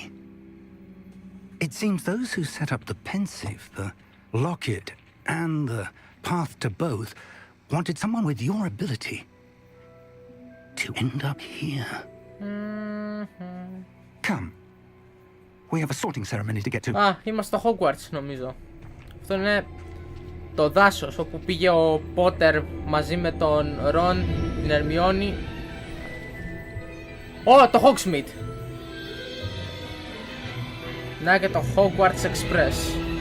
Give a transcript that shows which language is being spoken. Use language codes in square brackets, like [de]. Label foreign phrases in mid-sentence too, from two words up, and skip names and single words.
[en] It seems those who set up the pensive, the locket, and the path to both wanted someone with your ability to end up here. Come. We have a sorting ceremony to get to. [el] Α, είμαστε στο Hogwarts νομίζω. Αυτό είναι το δάσος όπου πήγε ο Πότερ μαζί με τον Ρον, την Ερμιόνη. Ω, το Hogsmeade. Να και το Hogwarts Express.